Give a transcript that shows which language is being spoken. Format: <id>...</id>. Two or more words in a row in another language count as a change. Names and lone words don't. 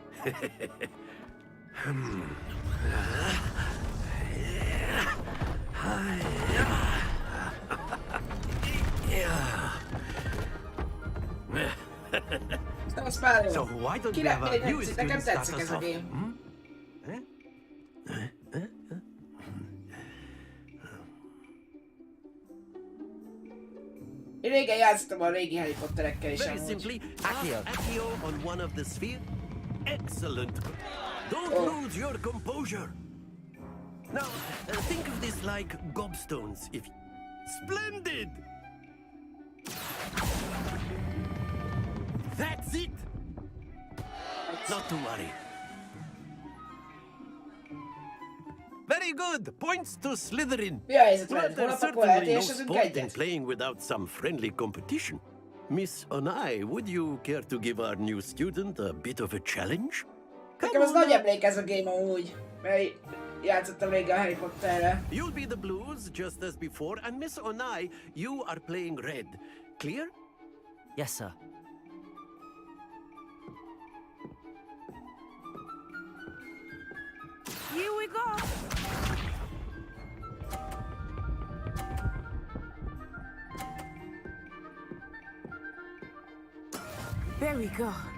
<en>So why don't we have a new</en> <hu>Nekem</hu> <en>student start</en> <hu>tetszik</hu> <en>us</en> <hu>ez a</hu> <en>off?</en> <hu>game. Hmm? Én régen játszottam a régi Harry Potterekkel is</hu> <en>Very</en> <hu>amúgy.</hu> <en>simply, Accio on one of the sphere. Excellent. Don't lose your composure. Now, think of this like gobstones, if... Splendid! That's it! Not to worry. Very good. Points to Slytherin.</en> <hu>Mi a helyzet</hu> <en>Well,</en> <hu>veled?</hu> <en>there's</en> <hu>Holnap akkor</hu> <en>certainly no</en> <hu>eltésezünk</hu> <en>sport in</en> <hu>egyet?</hu> <en>playing without some friendly competition. Miss Onai, would you care to give our new student a bit of a challenge?</en> <hu>Nekem az nagy emlék ez a game amúgy. Mert játszottam régen a Harry Potterrel.</hu> <en>You'll be the blues, just as before, and Miss Onai, you are playing red. Clear? Yes, sir. Here we go. Very good.</en>